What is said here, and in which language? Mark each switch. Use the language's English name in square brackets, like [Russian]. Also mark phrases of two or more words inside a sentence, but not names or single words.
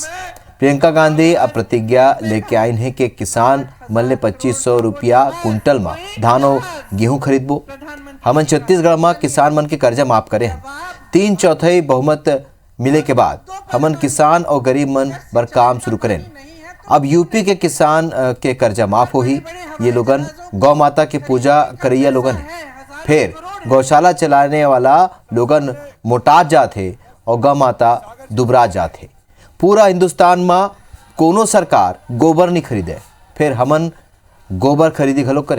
[Chhattisgarhi] प्रियंका गांधी अब प्रतिज्ञा लेके आई है कि किसान मन ले 2500 रुपया कुंटल में धान और गेहूं खरीदबो। हमन छत्तीसगढ़ में किसान मन के कर्जा माफ करे हैं। 3/4 बहुमत मिले के बाद हमन किसान और गरीब मन बर काम शुरू करें। अब यूपी के किसान के कर्जा माफ हो ही। ये लोगन गौ माता की पूजा करैया लोगन है। फिर गौशाला चलाने वाला लोगन मोटा जाते और गौ माता दुबरा जाते। पूरा हिंदुस्तान में कोनो सरकार गोबर नहीं खरीदे, फिर हमन गोबर खरीदी घलो करें।